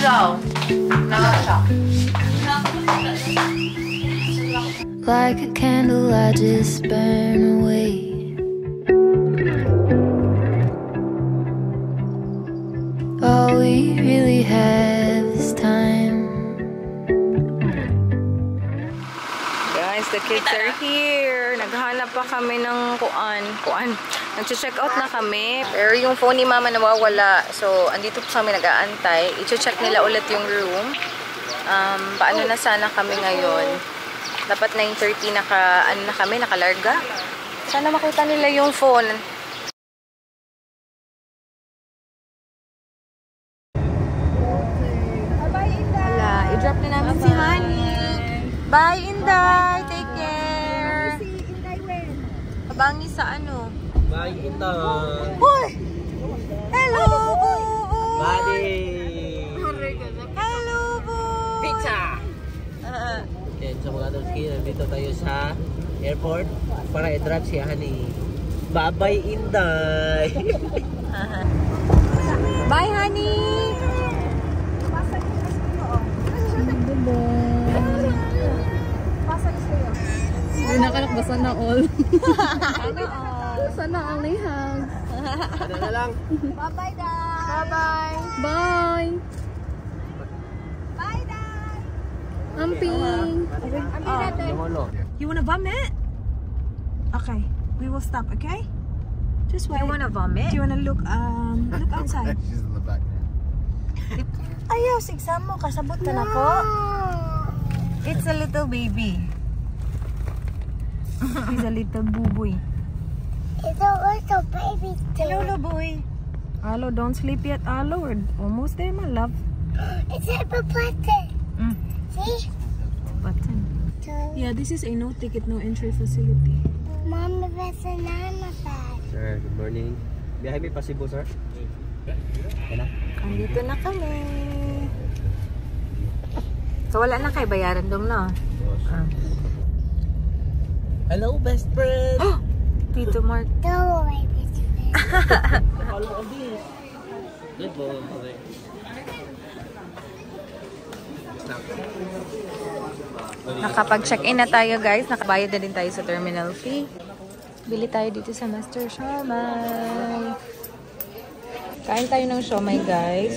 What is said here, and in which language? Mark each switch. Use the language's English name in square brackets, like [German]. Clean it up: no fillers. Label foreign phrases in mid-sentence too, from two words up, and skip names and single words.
[English] Like a candle, I just burn away. All we really have is time. The kids are here. [Filipino] Naghanap pa kami ng kuan. Nag-check out na kami. Pero yung phone ni mama nawawala. So, andito po kami nag-aantay. I-check nila ulit yung room. Paano na sana kami ngayon? Dapat 9:30 na kami, nakalarga. Sana makita nila yung phone. Wala, i-drop na namin si Honey. [English] Bye, Inday! Take care! [Filipino] Kabangi sa ano? [English] Bye, Inday! Hoy! Hello, Boo! Buddy! Hello, Boo! Pizza! [Filipino] Okay, so mga Adolski, nandito tayo sa airport para i-drop si Honey. [English] Bye-bye, Inday! Bye, Honey! [Filipino] Hindi nakalak ba sana all? Sana all. Sana all na ihang. Ano na lang? [English] Bye-bye, Dad! Bye-bye! Bye! Bye, Dad! [Cebuano] Amping! [English] You wanna vomit? Okay, we will stop, okay? Just wait. You wanna vomit? Do you wanna look outside? She's in the back now. [Cebuano] Ayos, exam mo, kasabot ka na po. [English] It's a little baby. He's a little boo-boy. It's a little baby too. Hello, boy. Alo, don't sleep yet, Alo. We're almost there, my love. It's a button. See? Button. Yeah, this is a no ticket, no entry facility. Mama, that's a nana bag. Sir, good morning. [Filipino] Biyahe may pasibo, sir? Okay na? Andito na kami. So, wala na kayo bayaran doon, no? [English] Hello, best friend! Tito Mark. Don't worry, bitch. Follow on this. Good boy. Okay. [Filipino] Nakapag-check-in na tayo, guys. Nakabayad na din tayo sa [English] terminal fee. [Filipino] Bili tayo dito sa Master Siomai. Kain tayo ng siomai, guys.